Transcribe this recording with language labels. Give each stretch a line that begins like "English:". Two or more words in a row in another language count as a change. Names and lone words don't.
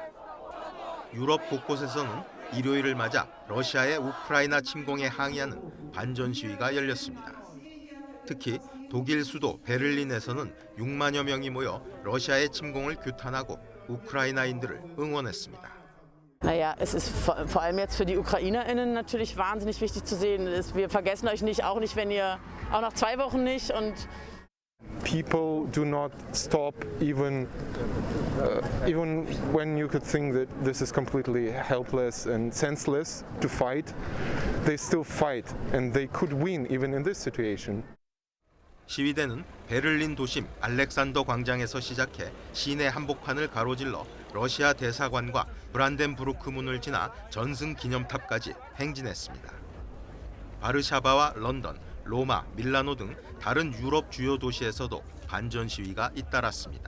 Korean: 유럽 곳곳에서는 일요일을 맞아 러시아의 우크라이나 침공에 항의하는 반전 시위가 열렸습니다. 특히 독일 수도 베를린에서는 6만여 명이 모여 러시아의 침공을 규탄하고 우크라이나인들을 응원했습니다.
German: Naja, es ist vor allem jetzt für die UkrainerInnen natürlich wahnsinnig wichtig zu sehen. Wir vergessen euch nicht, auch nicht, wenn ihr auch nach 2 Wochen nicht. Und
English: people do not stop even when you could think that this is completely helpless and senseless to fight. They still fight and they could win even in this situation.
Korean: 시위대는 베를린 도심 알렉산더 광장에서 시작해 시내 한복판을 가로질러 러시아 대사관과 브란덴부르크 문을 지나 전승 기념탑까지 행진했습니다. 바르샤바와 런던, 로마, 밀라노 등 다른 유럽 주요 도시에서도 반전 시위가 잇따랐습니다.